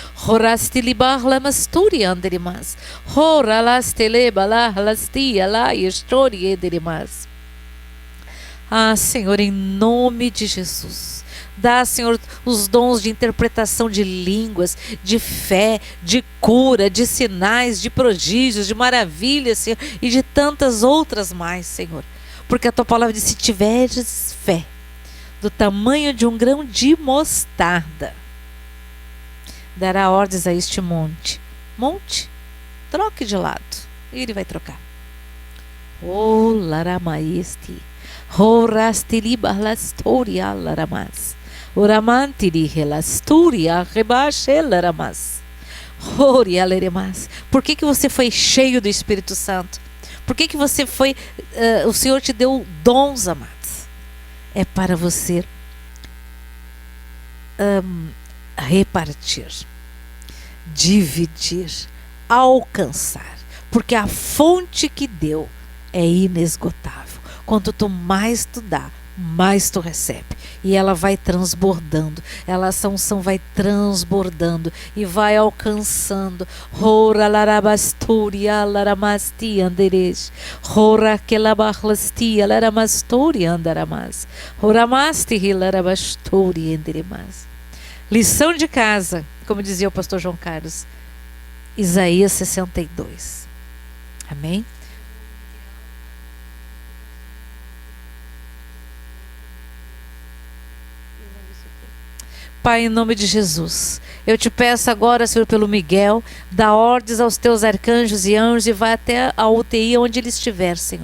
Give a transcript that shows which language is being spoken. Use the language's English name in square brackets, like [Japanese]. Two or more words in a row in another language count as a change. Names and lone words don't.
[Portuguese] Ah, Senhor, em nome de Jesus, dá, Senhor, os dons de interpretação de línguas, de fé, de cura, de sinais, de prodígios, de maravilhas, Senhor, e de tantas outras mais, Senhor. Porque a tua palavra diz, se tiveres fé do tamanho de um grão de mostarda, dará ordens a este monte, troque de lado, e ele vai trocar. Oh, laramaesti, horastili barlastoria laramas, oramantiri relasturia rebachel laramas. Por que você foi cheio do Espírito Santo? Por que você foi... o Senhor te deu dons, amados. É para você repartir, dividir, alcançar. Porque a fonte que deu é inesgotável. Quanto mais tu dá, mais tu recebe. E ela vai transbordando. Essa unção vai transbordando e vai alcançando. Rora larabasturia laramasti anderej. Rora kelabahlastia laramasturi andaramas. Roramasti hilarabasturi anderemas. Lição de casa, como dizia o pastor João Carlos. Isaías 62. Amém? Pai, em nome de Jesus, eu te peço agora, Senhor, pelo Miguel, dá ordens aos teus arcanjos e anjos e vai até a UTI onde ele estiver, Senhor.